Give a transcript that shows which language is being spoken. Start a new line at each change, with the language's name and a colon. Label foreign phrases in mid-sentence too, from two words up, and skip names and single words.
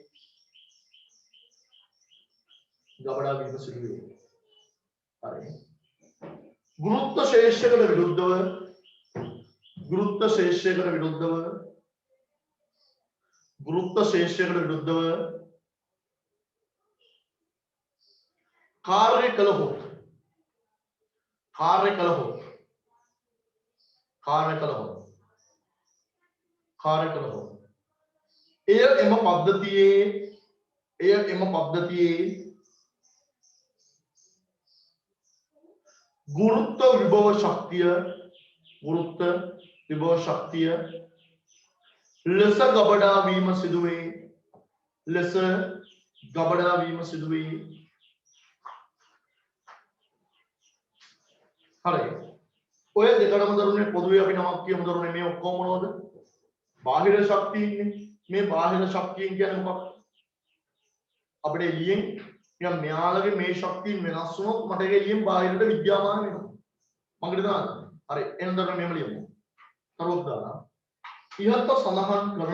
Sinhala: හරි ගුරුත්ව ශේෂයකට විරුද්ධව කාර්ය කළහොත් එය එම පද්ධතියේ ගුරුත්ව විභව ශක්තිය ලෙස ගබඩා වීම सिදුවේ හරි ඔය දෙකටම දරුනේ පොදුවේ අපි නමක් කියමු දරුනේ මේ ඔක්කොම මොනවද බාහිර ශක්තිය ඉන්නේ මේ බාහිර ශක්තියෙන් කියන්නේ මොකක්ද අපිට එළියෙන් නිකන් මෙයාලගේ මේ ශක්තිය වෙනස් වුණොත් මට ඒක එළියෙන් බාහිරට විද්‍යාමාන වෙනවා මම හිතනවා හරි එහෙනම් දරුනේ මෙහෙම ලියමු තරුවක් දාලා ඉහත සඳහන්